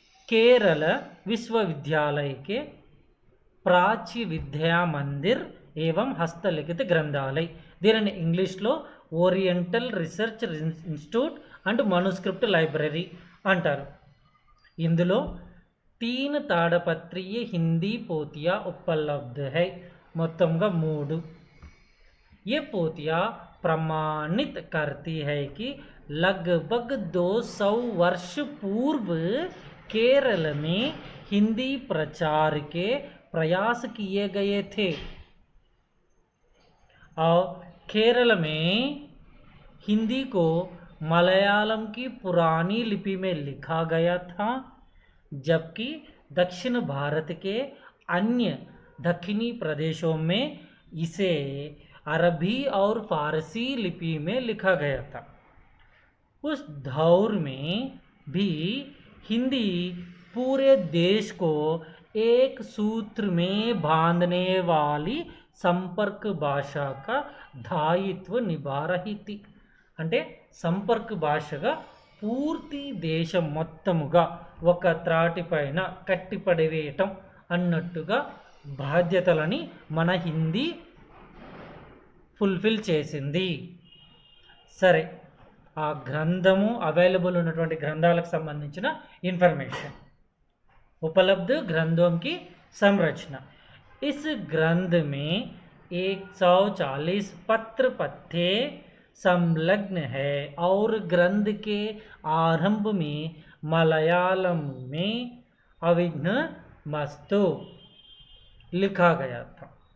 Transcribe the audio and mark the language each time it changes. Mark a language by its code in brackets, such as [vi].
[te] కేరళ విశ్వవిద్యాలయకే ప్రాచ్య విద్యా మందిర్ ఏవం హస్తలిఖిత గ్రంథాలయ్, దీనిని ఇంగ్లీష్లో oriental research institute and మనుస్క్రిప్ట్ library అంటారు. ఇందులో 3 [hi] ताड़पत्रीय हिंदी पोथियाँ उपलब्ध है, [te] మొత్తంగా 3. [hi] ये पोथियाँ प्रमाणित करती है कि लगभग 200 वर्ष पूर्व केरल में हिंदी प्रचार के प्रयास किए गए थे और केरल में हिंदी को मलयालम की पुरानी लिपि में लिखा गया था, जबकि दक्षिण भारत के अन्य दक्षिणी प्रदेशों में इसे अरबी और फारसी लिपि में लिखा गया था. उस दौर में भी हिंदी पूरे देश को एक सूत्र में बांधने वाली संपर्क भाषा का दायित्व निभा रही थी. [te] అంటే సంపర్క భాషగా పూర్తి దేశం మొత్తముగా ఒక త్రాటిపైన కట్టిపడివేయటం అన్నట్టుగా బాధ్యతలని మన హిందీ ఫుల్ఫిల్ చేసింది. సరే, ఆ గ్రంథము అవైలబుల్ ఉన్నటువంటి గ్రంథాలకు సంబంధించిన ఇన్ఫర్మేషన్. [hi] उपलब्ध ग्रंथों की संरचना. इस ग्रंथ में 140 पत्र पत्ते संलग्न है और ग्रंथ के आरंभ में मलयालम में अविघ्न मस्तु लिखा गया था.